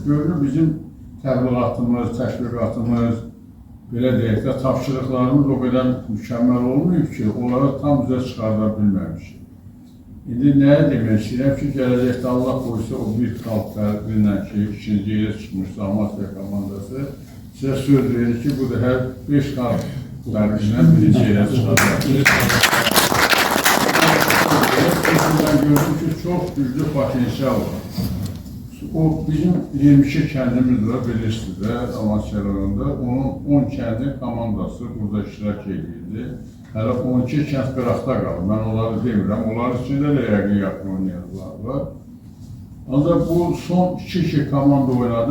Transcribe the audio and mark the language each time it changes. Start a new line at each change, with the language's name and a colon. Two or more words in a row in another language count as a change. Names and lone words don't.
Azerbaijani: Görünür, bizim təbliğatımız, təşviqatımız, belə deyək də, tapşırıqlarımız o qədər mükəmməl olmayıb ki, onları tam bizə çıxarda bilməmişik. İndi nəyə demək istəyirəm ki, gələcəkdə Allah qoysa o bir xalq fərqlə ki, ikinci yerə çıxmışdı Amasya komandası, sizə söz verir ki, bu da hər 5 xalq fərqlə birinci yerə çıxacaq.
Turkish: Ben gördüm ki, çok güçlü potansiyel var.
Azerbaijani: O bizim 22 kəndimiz var Birleşti'de, Amasya rayonunda. Onun 10 kəndin komandası burada iştirak edirdi. Hələ 12 kənd qıraqda qalır. Mən onları demirəm. Onların içində də yəqin yaxın oynayanlar var. Ancaq bu son 2 komanda oynadı.